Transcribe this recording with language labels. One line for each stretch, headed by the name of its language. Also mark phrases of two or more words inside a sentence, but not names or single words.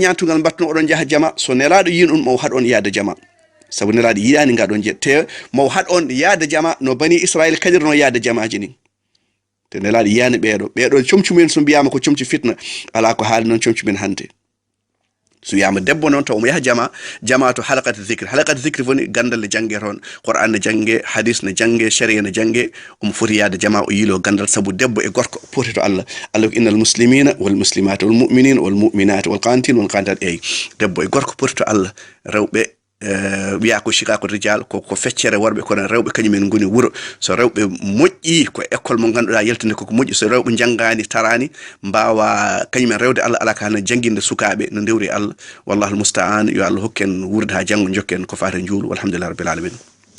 Fula: ñantugal battuno oɗon jaha jama so nelaɗo yin mo haɗ on yaade jama sabu nelaɗo yiyani ngaɗon je te mo haɗ on yaade jama no bani Israël kadirno yaade jamaji ni te nelaɗo yiyani ɓeɗo comcumen so mbiyama ko comci fitna ala ko haali noon comcumen hande so yama debbo noon taw mo yaha jama to
Arabic: حلقات ذكر
Fula: woni gandal ne jange toon Qur'an ne jange hadith ne jange sharia ne jange foti yaade jama o yilo gandal sabu debbo e gorko poti to Allah ko
Arabic: إن المسلمين والمسلمات والمؤمنين والمؤمنات والقانتين والقانتات
Fula: debbo e gorko poti to Allah rewɓe wiya ko shika ko rijal ko feccere worbe kono rewbe kanyumen ngoni wuro so rewbe moƴƴi ko école mo ganduda yeltinde ko moƴƴi so rewbe jangani tarani mbawa kanyumen rewde Allah ala kana janginde sukabe no dewri Allah
Arabic: والله المستعان
Fula: yo Allah hokken wurde ha jango jokken ko faata juul
Arabic: والحمد لله رب العالمين